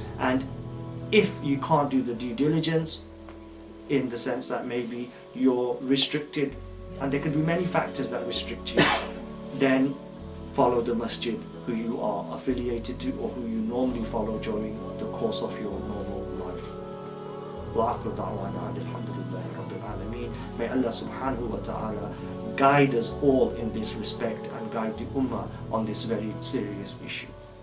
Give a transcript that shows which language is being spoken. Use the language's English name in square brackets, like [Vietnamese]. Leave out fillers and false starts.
[English] And if you can't do the due diligence, in the sense that maybe you're restricted, and there could be many factors that restrict you, then follow the masjid who you are affiliated to or who you normally follow during the course of your normal life. [Arabic] وآخر دعوانا الحمد لله رب العالمين. [English] May Allah subhanahu wa ta'ala guide us all in this respect and guide the ummah on this very serious issue.